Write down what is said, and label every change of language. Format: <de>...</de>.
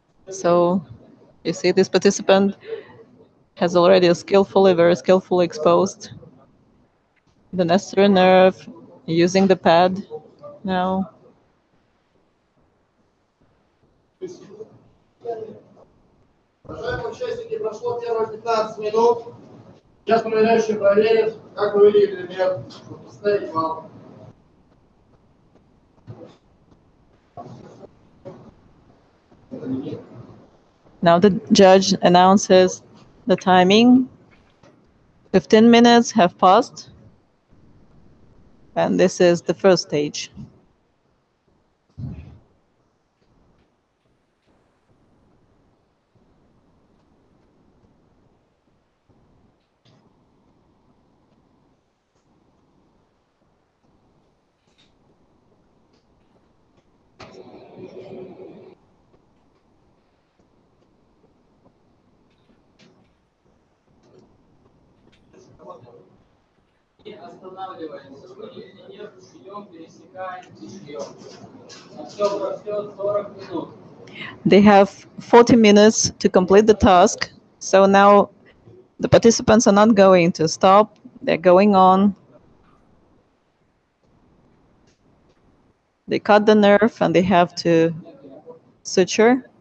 <en>So you see this participant has already very skillfully exposed the necessary nerve using the pad now.</en> <ru>Уважаемые участники, прошло первые 15 минут. Сейчас проверяющий проверит, как вы видели предмет, чтобы поставить балл.</ru> <en>Now the judge announces the timing. 15 minutes have passed. And this is the first stage.</en> <ru>И останавливаемся. Выделили нерв, шьем, пересекаем и шьем. Все пройдет 40 минут.</ru> <en>They have 40 minutes to complete the task. So now the participants are not going to stop. They're going on. They cut the nerve and they have to suture.</en>